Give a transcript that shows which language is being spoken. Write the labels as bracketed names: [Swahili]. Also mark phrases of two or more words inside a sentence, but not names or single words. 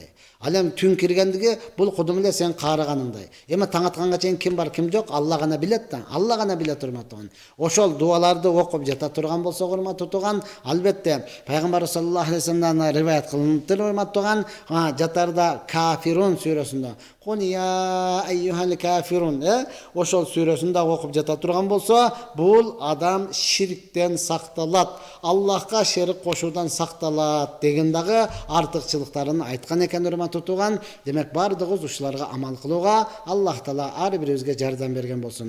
[Kyrgyz] Ал эми түн киргендиги бул кудум эле сен каарыганыңдай. Эми таң атканга чейин ким бар, ким жок, Алла гана билет да. Алла гана билет, урматтуу. Ошол дуаларды окуп жата турган болсок, урматтуу туган, албетте пайгамбар [Arabic] صلى الله عليه وسلم [Kyrgyz] риваят кылыныптыр, урматтуу туган, жатарда Кафирун сүрөсүндө [Arabic] قل يا أيها الكافرون, [Kyrgyz] ошол сүрөсүндө окуп жата турган болсо, бул адам ширктен сакталат, Аллахка шерик кошуудан сакталат деген дагы артыкчылыктарын айткан экен, урматтуу туган. Демек бардыгыбыз ушуларга амал кылууга Аллах Таала ар бирибизге жардам берген болсун.